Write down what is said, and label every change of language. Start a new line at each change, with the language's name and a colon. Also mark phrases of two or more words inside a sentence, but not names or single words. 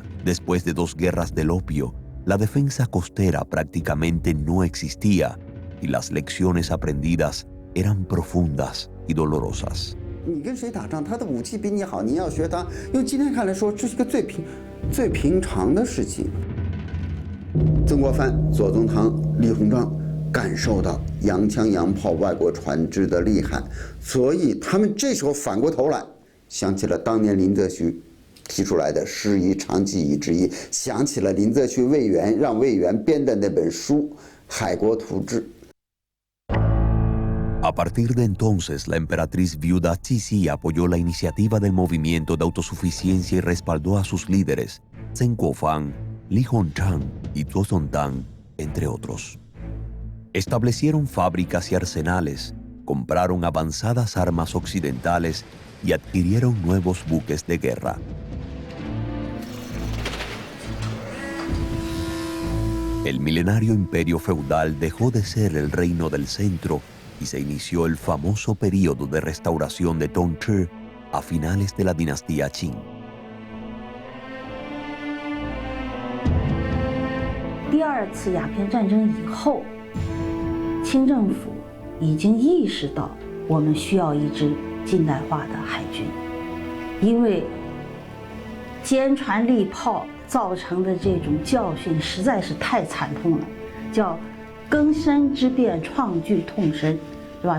Spanish: Después de 2 guerras del opio, la defensa costera prácticamente no existía y las lecciones aprendidas eran profundas y dolorosas.
Chinese: 你跟谁打仗，他的武器比你好，你要学他。用今天看来说，这是个最平常的事情。曾国藩、左宗棠、李鸿章感受到洋枪洋炮外国船只的厉害，所以他们这时候反过头来想起了当年林则徐提出来的师夷长技以制夷，想起了林则徐魏源让魏源编的那本书《海国图志》。
Spanish: A partir de entonces, la emperatriz viuda Cixi apoyó la iniciativa del movimiento de autosuficiencia y respaldó a sus líderes, Zheng Guofang, Li Hongchang y Zuozongtán, entre otros. Establecieron fábricas y arsenales, compraron avanzadas armas occidentales y adquirieron nuevos buques de guerra. El milenario imperio feudal dejó de ser el reino del centro y se inició el famoso período de restauración de Tongzhi a finales de la dinastía Qing.
Chinese: 第2次鸦片战争以后，清政府已经意识到我们需要一支近代化的海军，因为坚船利炮造成的这种教训实在是太惨痛了，叫更深之变，创惧痛深，是吧？